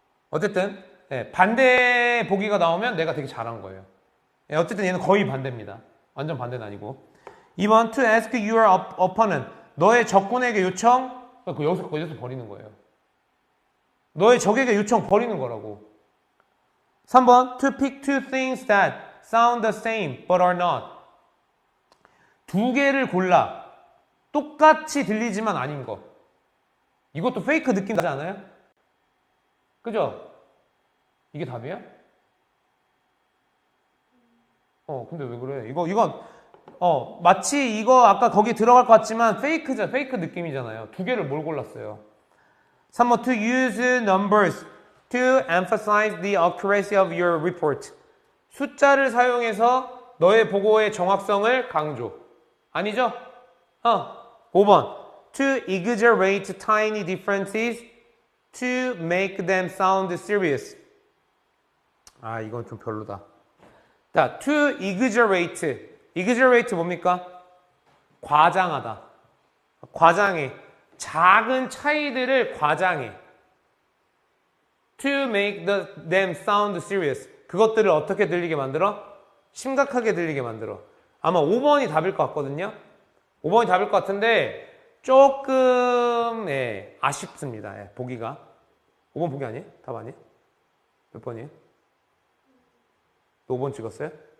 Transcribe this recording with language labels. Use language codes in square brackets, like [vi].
[ko] 어쨌든, 예, 반대 보기가 나오면 내가 되게 잘한 거예요. 예, 어쨌든 얘는 거의 반대입니다. 완전 반대는 아니고. 2번, [en] to ask your opponent. [ko] 너의 적군에게 요청, 여기서 버리는 거예요. 너의 적에게 요청 버리는 거라고. [en] 3번, to pick two things that sound the same but are not. [ko] 두 개를 골라. 똑같이 들리지만 아닌 거. 이것도 페이크 느낌 나지 않아요? 그죠? 이게 답이야? 근데 왜 그래? 이건 마치 이거 아까 거기 들어갈 것 같지만 페이크 느낌이잖아요. 두 개를 뭘 골랐어요? [en] 3번, to use numbers to emphasize the accuracy of your report. [ko] 숫자를 사용해서 너의 보고의 정확성을 강조. 아니죠? [en] 5번, to exaggerate tiny differences to make them sound serious. [ko] 이건 좀 별로다. 자, to exaggerate. exaggerate 뭡니까? 과장하다. 과장해. 작은 차이들을 과장해. [en] To make them sound serious. [ko] 그것들을 어떻게 들리게 만들어? 심각하게 들리게 만들어. 아마 5번이 답일 것 같거든요. 5번이 답일 것 같은데 조금 아쉽습니다. 보기가. 5번 보기 아니에요? 답 아니에요? 몇 번이에요? 5번 찍었어요?